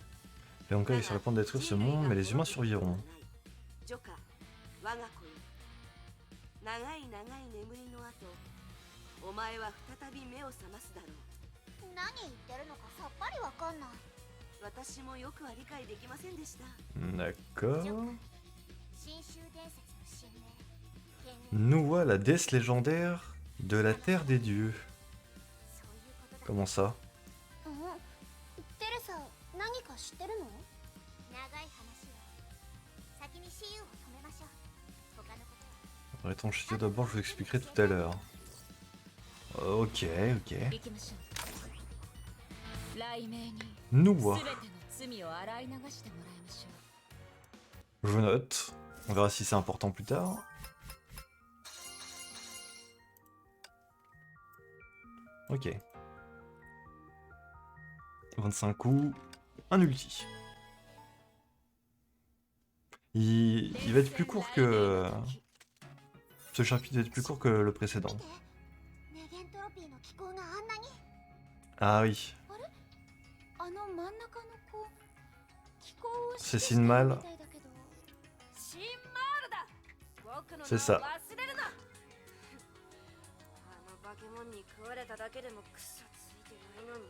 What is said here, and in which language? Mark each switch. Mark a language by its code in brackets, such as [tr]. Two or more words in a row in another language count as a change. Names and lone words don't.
[fr] Les Honkai sur le point de détruire ce monde, mais les humains survivront. [ja] ジョカ、我が子よ。長い長い眠りの後、お前は再び目を覚ますだろう。何言ってるのかさっぱりわかんない。私もよくは理解できませんでした。 [fr] D'accord. [ja] 新州伝説の神明。 [fr] Noua, la déesse légendaire de la terre des dieux. [ja] そういうことだ。 [fr] Comment ça? [ja] テレサ、何か知ってるの？長い話よ。先にシーユを止めましょう。他のことは。 [fr] Arrêtons chute d'abord, je vous expliquerai tout à l'heure. Ok, ok. [ja] 行きましょう。雷鳴に Noua. 全ての罪を洗い流してもらいましょ [fr] Je note. On verra si c'est important plus tard. Ok. 25 coups. Un ulti. Il va être plus court que... Ce chapitre va être plus court que le précédent. [ja] ネゲントロピーの気候があんなに。 [fr] Ah oui. う。 [ja] あの真ん中の子、気候を [fr] C'est Sinmal. [ja] みたいだけど。シンマールだ。僕の名を [fr] C'est ça. [ja] 忘れるな。あの化け物に食われただけでも草ついてないのに。